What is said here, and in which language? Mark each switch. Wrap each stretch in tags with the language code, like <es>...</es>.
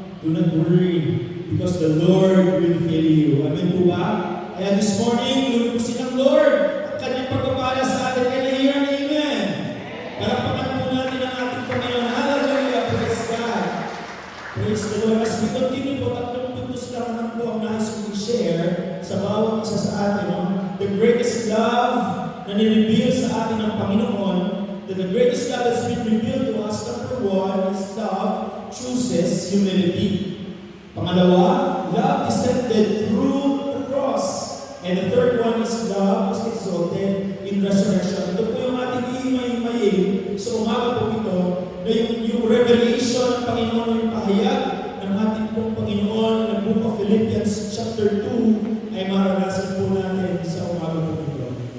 <en>Do not worry, because the Lord will fill you.</en> <tl>Amen po ba? Kaya</tl> <en>this morning,</en> <tl>lulubusin ng Lord ang kanyang pagpapala sa atin. Kaya</tl> <en>hear an amen.</en> <tl>Palakpakan po natin ang ating Panginoon.</tl> <en>Hallelujah. Praise God. Praise the Lord. As we continue</en> <tl>po, 3 puntos lang naman po ang nais kong i-share sa bawat isa sa atin. No?</tl> <en>The greatest love</en> <tl>na nireveal sa atin ng Panginoon,</tl> <en>that the greatest love that's been revealed to us, number 1, is love chooses humility.</en> <tl>Pangalawa,</tl> <en>love descended through the cross. And the third one is love was exalted in resurrection.</en> <tl>Ito po yung ating iimay-imayin sa umaga po ito, na yung revelation ng Panginoon, yung pahayag ng ating pong Panginoon ng Book of Philippians chapter 2 ay maranasan po natin sa umaga po ito.</tl>